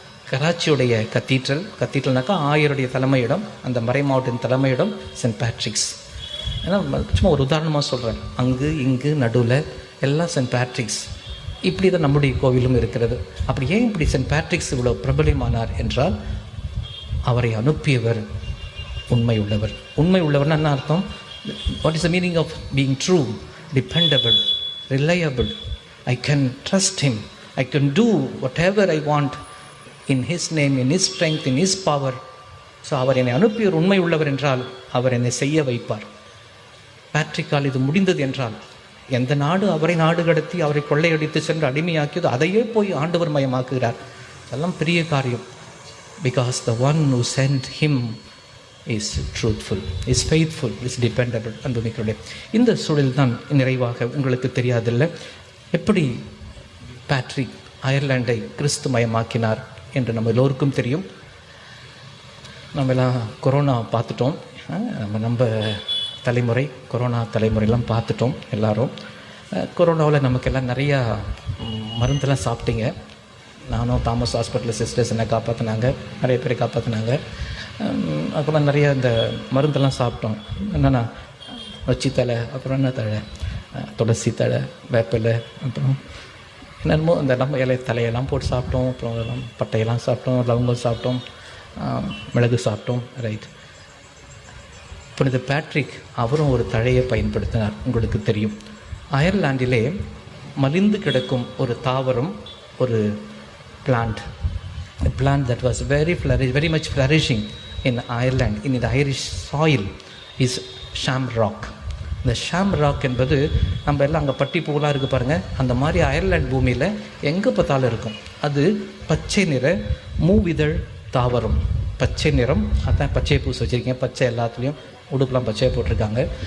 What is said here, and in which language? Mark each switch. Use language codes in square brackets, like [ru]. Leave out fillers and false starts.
[ta] கராச்சியுடைய கத்தீட்ரல்னாக்கா ஆயருடைய தலைமையிடம், அந்த மறை மாவட்டத்தின் தலைமையிடம் சென்ட் பேட்ரிக்ஸ். ஏன்னா சும்மா ஒரு உதாரணமாக சொல்கிறேன், அங்கு இங்கு நடுவில் எல்லாம் சென்ட் பேட்ரிக்ஸ். இப்படி தான் நம்முடைய கோவிலும் இருக்கிறது. அப்படி ஏன் இப்படி சென்ட் பேட்ரிக்ஸ் இவ்வளோ பிரபலமானார் என்றால், அவரை அனுப்பியவர் உண்மை உள்ளவர். உண்மை உள்ளவர்னா என்ன அர்த்தம்? [en] What is the meaning of being true, dependable, reliable? I can trust him. I can do whatever I want in his name, in his strength, in his power. [ta] So அவர் என்னை அனுப்பியவர் உண்மை உள்ளவர் என்றால் அவர் என்னை செய்ய வைப்பார். பேட்ரிக்கால் இது முடிந்தது என்றால், எந்த நாடு அவரை நாடு கடத்தி அவரை கொள்ளையடித்து சென்று அடிமையாக்கியது அதையே போய் ஆண்டவர் மயமாக்குகிறார். அதெல்லாம் பெரிய காரியம். [en] Because the one who sent him is truthful, is faithful, is dependable. [ta] அன்புமிக்கர்களே, இந்த சூழல் தான் நிறைவாக உங்களுக்கு தெரியாதில்லை எப்படி பேட்ரிக் அயர்லாண்டை கிறிஸ்துமயமாக்கினார் என்று நம்ம எல்லோருக்கும் தெரியும். நம்ம எல்லாம் கொரோனா பார்த்துட்டோம். நம்ம தலைமுறை கொரோனா தலைமுறையெல்லாம் பார்த்துட்டோம் எல்லாரும். கொரோனாவில் நமக்கெல்லாம் நிறையா மருந்தெல்லாம் சாப்பிட்டீங்க. நானும் தாமஸ் ஹாஸ்பிட்டலில் சிஸ்டர்ஸ் என்னை காப்பாற்றினாங்க, நிறைய பேரை காப்பாற்றினாங்க. அப்புறம் நிறைய இந்த மருந்தெல்லாம் சாப்பிட்டோம். என்னென்னா நொச்சி தழை, அப்புறம் என்ன தழை, துளசி தழை, வேப்பிலை, அப்புறம் என்னென்னமோ அந்த நம்ம இலை தலையெல்லாம் போட்டு சாப்பிட்டோம். அப்புறம் அதெல்லாம் பட்டையெல்லாம் சாப்பிட்டோம், லவங்கம் சாப்பிட்டோம், மிளகு சாப்பிட்டோம். ரைட். புனித பேட்ரிக் அவரும் ஒரு தழையை பயன்படுத்தினார். உங்களுக்கு தெரியும், அயர்லாண்டிலே மலிந்து கிடக்கும் ஒரு தாவரம், ஒரு plant, [en] a plant that was very much flourishing in Ireland, in the Irish soil, is shamrock. [ta] இந்த ஷாம்ராக் என்பது நம்ம எல்லாம் அங்கே பட்டி பூவெலாம் இருக்குது பாருங்கள், அந்த மாதிரி அயர்லாண்ட் பூமியில் எங்கே பார்த்தாலும் இருக்கும். அது பச்சை நிற மூவிதழ் தாவரம், பச்சை நிறம். அதான் பச்சை பூசி வச்சுருக்கீங்க, பச்சை எல்லாத்துலேயும் உடுப்புலாம் பச்சையாக போட்டிருக்காங்க.